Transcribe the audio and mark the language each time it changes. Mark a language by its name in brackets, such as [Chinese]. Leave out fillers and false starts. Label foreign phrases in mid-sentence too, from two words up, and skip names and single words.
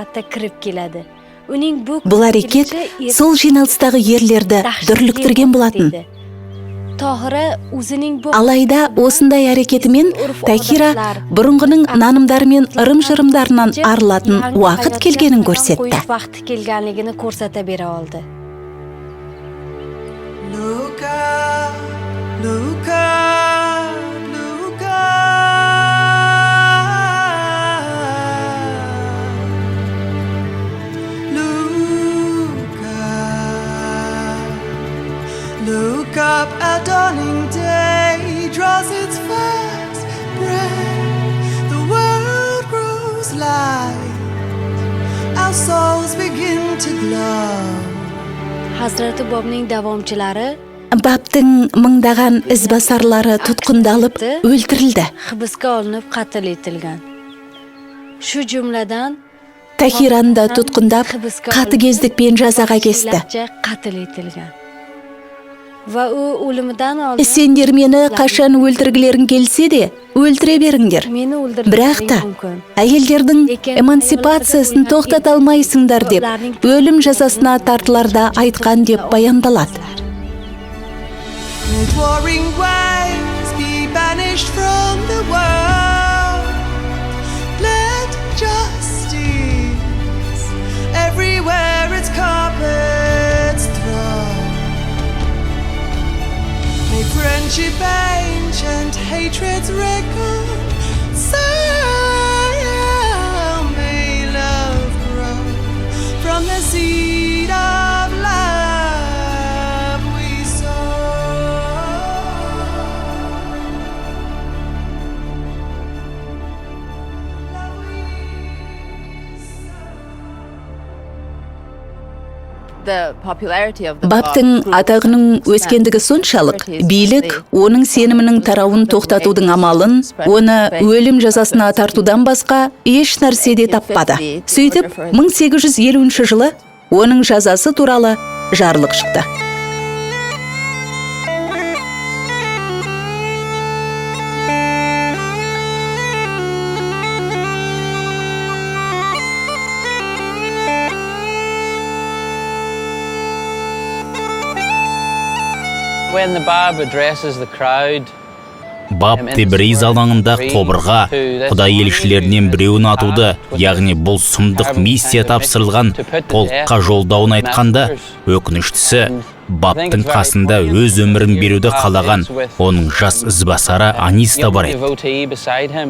[Kazakh] Бұл әрекет сол жиналыстағы ерлерді дүрліктірген болатын. Алайда осындай әрекетімен Тахира бұрынғының нанымдары мен ырым-жырымдарынан арылатын уақыт келгенін көрсетті. [English] Look up, look up, look up, look up, a dawning day draws its first breath, the world grows light, our souls begin to glow. [Uzbek] Hazrati Bobning davomchilari [Kazakh] Баптың мыңдаған ізбасарлары тұтқындалып, өлтірілді. [Uzbek] Hibsga olinib qatl etilgan. Shu jumladan [Kazakh] Тахираны да тұтқындап, қатыгездікпен жазаға кесті. [Uzbek] qatl etilgan. Va u o'limidan oldin [Kazakh] Сендер мені қашан өлтіргілерің келсе де, өлтіре беріңдер. Бірақ та, әйелдердің эмансипациясын тоқтата алмайсыңдар деп, өлім жазасына тартыларда айтқан деп баяндалады. [English] Let warring waves be banished from the world. Let justice everywhere its carpets throw. May friendship ancient, hatred's record so may love grow from the seed of love we sow. [Kazakh] Баптың атағының өскендігі соншалық, билік оның сенімінің тарауын тоқтатудың амалын, оны өлім жазасына тартудан басқа еш нәрседе таппады. Сөйтіп, 1850 жылы оның жазасы туралы жарлық шықты. [English] When the Bab addresses the crowd, [Kazakh] Бап Тебриз алаңында тобырға Құдай елшілерінен біреуін атуды, яғни бұл сұмдық миссия тапсырылған полкқа жолдауын айтқанда, өкініштісі Баптың қасында өз өмірін беруді қалаған оның жас ізбасары Анис та бар еді.